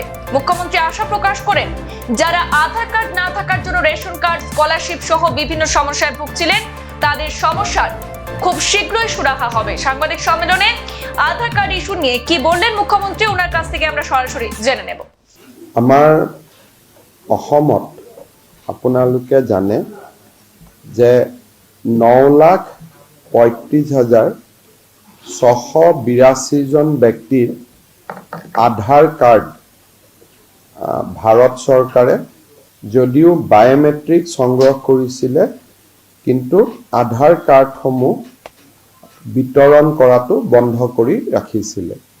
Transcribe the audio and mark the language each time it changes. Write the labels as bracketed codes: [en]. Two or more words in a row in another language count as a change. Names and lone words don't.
[bn] মুখ্যমন্ত্রী আশা প্রকাশ করেন যারা আধার কার্ড না থাকার জন্য রেশন কার্ড, স্কলারশিপ সহ বিভিন্ন সমস্যায় ভুগছিলেন তাদের সমস্যার খুব শীঘ্রই সুরাহা হবে। সাংবাদিক সম্মেলনে আধার কার্ড ইস্যু নিয়ে কি বললেন মুখ্যমন্ত্রী, ওনার কাছ থেকে আমরা সরাসরি জেনে নেব। [as] আমাৰ অসমত আপোনালোকে জানে যে 9,35,682 জন ব্যক্তিৰ আধাৰ কাৰ্ড ভাৰত চৰকাৰে যদিও বায়োমেট্ৰিক সংগ্ৰহ কৰিছিলে, কিন্তু আধাৰ কাৰ্ডসমূহ বিতৰণ কৰাটো বন্ধ কৰি ৰাখিছিলে।